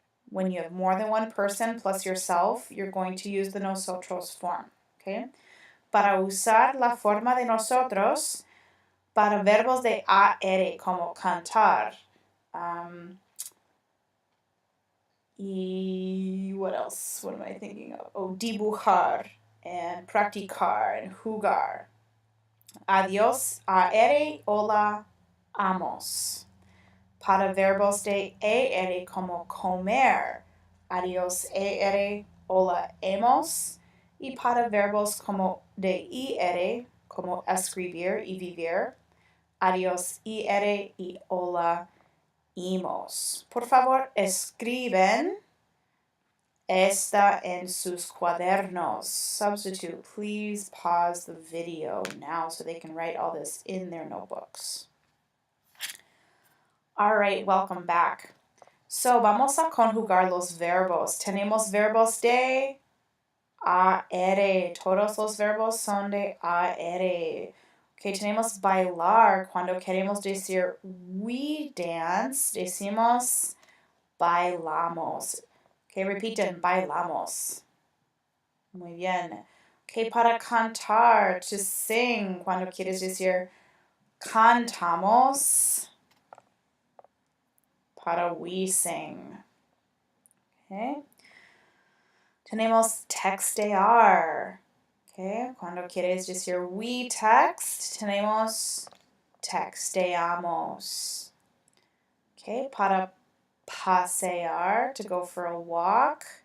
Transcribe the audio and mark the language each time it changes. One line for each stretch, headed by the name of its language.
English: When you have more than one person plus yourself, you're going to use the nosotros form. Okay?
Spanish: Para usar la forma de nosotros, para verbos de AR como cantar.
English: Y what else? What am I thinking of? Oh, dibujar and practicar and jugar.
Spanish: Adiós, AR, hola, amos. Para verbos de ER como comer. Adiós, ER, hola, hemos. Y para verbos como de IR, como escribir y vivir. Adiós, IR y hola, imos. Por favor, escriben esta en sus cuadernos.
English: Substitute, please pause the video now so they can write all this in their notebooks. All right, welcome back.
Spanish: So, vamos a conjugar los verbos. Tenemos verbos de AR. Todos los verbos son de AR. Okay, tenemos bailar. Cuando queremos decir
English: we dance,
Spanish: decimos bailamos. Okay, repiten, bailamos. Muy bien. Okay, para cantar,
English: to sing.
Spanish: Cuando quieres decir cantamos, para
English: we sing.
Spanish: Okay. Tenemos textear. Okay. Cuando quieres decir
English: we text,
Spanish: tenemos texteamos. Okay. Para pasear,
English: to go for a walk.